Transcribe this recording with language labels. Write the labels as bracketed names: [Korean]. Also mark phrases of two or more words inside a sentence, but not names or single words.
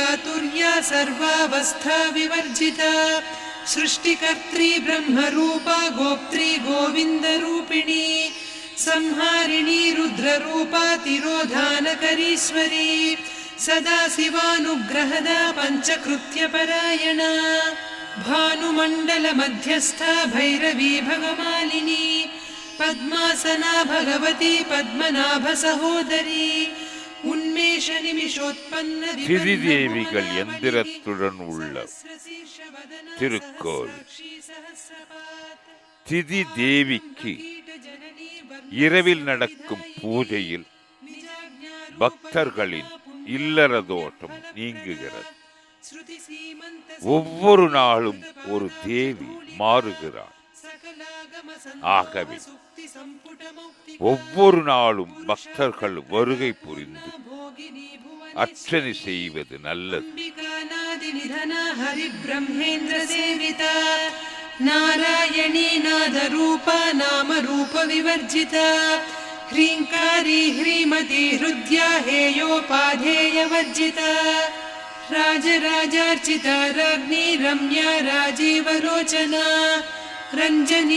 [Sanskrit] तुर्या सर्वावस्था विवर्जिता सृष्टिकर्त्री ब्रह्मरूपा गोप्त्री गोविन्दरूपिणी संहारिणी रुद्ररूपा तिरोधानकरीश्वरी सदा शिवानुग्रहदा पञ्चकृत्यपरायणा भानुमण्डलमध्यस्था भैरवी भगमालिनी पद्मासना भगवती पद्मनाभसहोदरी उन्मेष निमिषोत्पन्न [Tamil] திதிதேவிகள் எந்திரத்துடன் உள்ள திருக்கோவில். திதி தேவிக்கு இரவில் நடக்கும் பூஜையில் பக்தர்களின் இல்லற தோஷம் நீங்குகிறது. ஒவ்வொரு நாளும் ஒரு தேவி மாறுகிறார். ஆகவே ஒவ்வொரு நாளும் பக்தர்கள் வருகை புரிந்து அர்ச்சனை செய்வது நல்லது. [Sanskrit] नारायणी नादरूपा नामरूप विवर्जिता ह्रीङ्कारी ह्रीमती हृद्या हेयोपाधेयवर्जिता राजराजार्चिता राज्ञी रम्या राजीवलोचना रञ्जनी